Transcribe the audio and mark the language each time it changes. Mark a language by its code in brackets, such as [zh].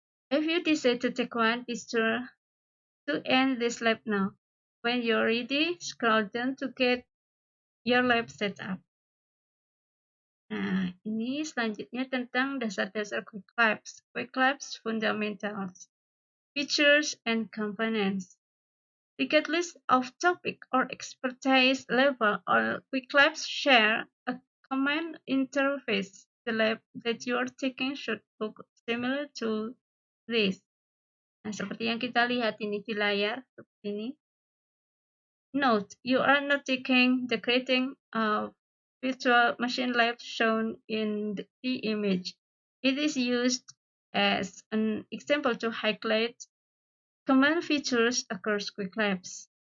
[en] If you decide to take one, be sure to end this lab now. When you're ready, scroll down to get your lab set up. [id] Nah, ini selanjutnya tentang dasar-dasar Qwiklabs. [en] Qwiklabs fundamentals, features, and components. Regardless of topic or expertise level, all Qwiklabs share a common interface. The lab that you are taking should look similar to this. [id] Nah, seperti yang kita lihat ini di layar, seperti ini. [en] Note, you are not taking the creating of virtual machine lab shown in the image. It is used as an example to highlight common features across Qwiklabs.